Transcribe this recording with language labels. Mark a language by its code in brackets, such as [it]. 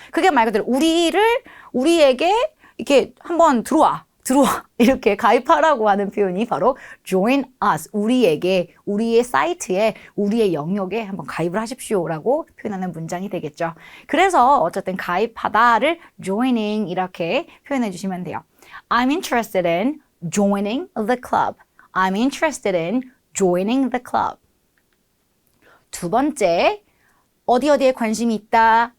[ko] 그게 말 그대로 우리에게 이렇게 한번 들어와 이렇게 가입하라고 하는 표현이 바로 [en] join us [ko] 우리에게 우리의 사이트에 우리의 영역에 한번 가입을 하십시오라고 표현하는 문장이 되겠죠. 그래서 어쨌든 가입하다를 joining 이렇게 표현해 주시면 돼요. [en] I'm interested in joining the club. I'm interested in joining the club. [ko] 두 번째 어디에 관심이 있다.